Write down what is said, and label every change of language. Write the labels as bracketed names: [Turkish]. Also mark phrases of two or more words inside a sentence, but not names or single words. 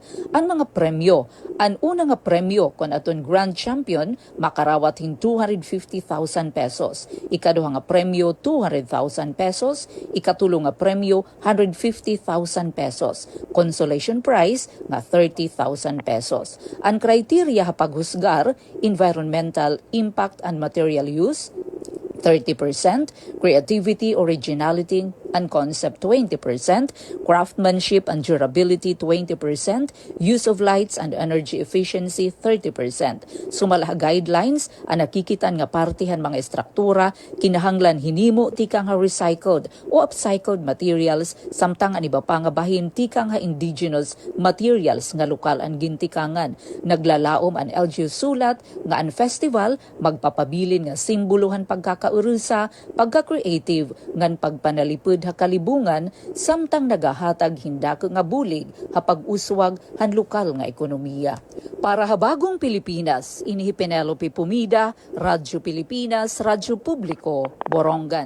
[Waray] Ang mga premyo, ang una nga premyo kon aton grand champion makarawat hin 250,000 pesos. Ikaduha nga premyo 200,000 pesos, ikatulo nga premyo 150,000 pesos. [English] Consolation prize [Waray] nga 30,000 pesos. Ang kriteria ha paghusgar, [English] environmental impact and material use 30%, creativity, originality, and concept 20%, craftsmanship and durability 20%, use of lights and energy efficiency 30%. [Waray] Sumala guidelines ang nakikitan nga partihan mga estruktura kinahanglan hinimo tikang nga recycled o [English] upcycled materials [Waray] samtang ang iba pa nga bahin tikang nga [English] indigenous materials [Waray] nga lokal ang gintikangan. Naglalaom ang LGU sulat nga ang festival magpapabilin nga simbolohan pagkakaurusa, pagka-creative ngan pagpanalipod ha kalibungan samtang nagahatag hindak nga bulig ha pag-uswag han lokal nga ekonomiya. Para habagong Pilipinas, inihi Penelope Pumida, Radyo Pilipinas, Radyo Publiko, Borongan.